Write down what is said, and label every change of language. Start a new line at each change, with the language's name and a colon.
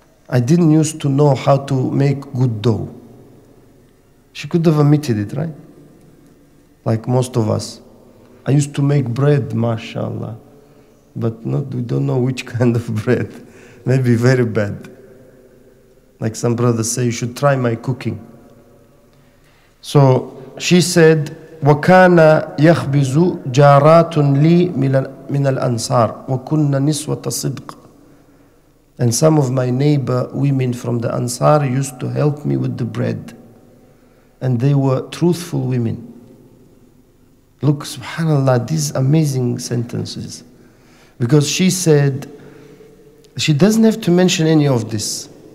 English: I didn't used to know how to make good dough. She could have omitted it, right? Like most of us. I used to make bread, mashallah. But we don't know which kind of bread. Maybe very bad. Like some brothers say, you should try my cooking. So she said,
Arabic: وَكَانَ يَخْبِزُ جَارَاتٌ لِي مِنَ الْأَنصَارِ وَكُنَّ نِسْوَةَ صِدْقٍ.
English: And some of my neighbor women from the Ansar used to help me with the bread. And they were truthful women. Look, subhanAllah, these amazing sentences. Because she said, she doesn't have to mention any of this.